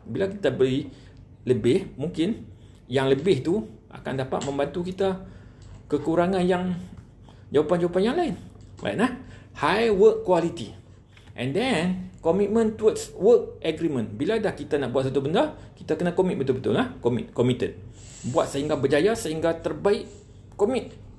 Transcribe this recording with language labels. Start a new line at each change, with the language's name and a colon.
Malay: Bila kita beri lebih, mungkin yang lebih tu akan dapat membantu kita kekurangan yang jawapan-jawapan yang lain.
English: Right, high work quality. And then commitment towards work agreement.
Malay: Bila dah kita nak buat satu benda, kita kena commit betul-betul, committed. Buat sehingga berjaya, sehingga terbaik, commit.